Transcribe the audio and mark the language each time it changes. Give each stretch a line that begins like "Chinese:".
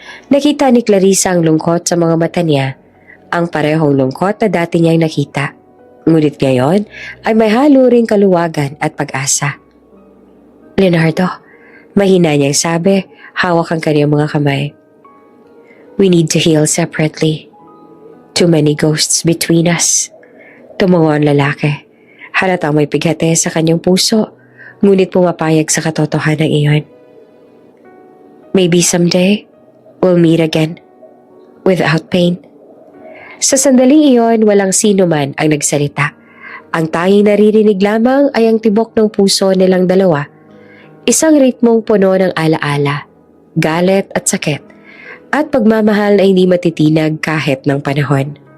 Filipino: Nakita ni Clarissa ang lungkot sa mga mata niya, ang parehong lungkot na dati niyang nakita. Ngunit ngayon ay may halo ring kaluwagan at pag-asa. Leonardo, mahina niyang sabi, hawak ang kanyang mga kamay.
English: We need to heal separately. Too many ghosts between us.
Filipino: Tumungo ang lalaki. Halatang may pighati sa kanyang puso, ngunit pumapayag sa katotohanan iyon.
English: Maybe someday, we'll meet again, without pain.
Filipino: Sa sandaling iyon, walang sino man ang nagsalita. Ang tanging naririnig lamang ay ang tibok ng puso nilang dalawa. Isang ritmong puno ng alaala, galit at sakit, at pagmamahal na hindi matitinag kahit ng panahon.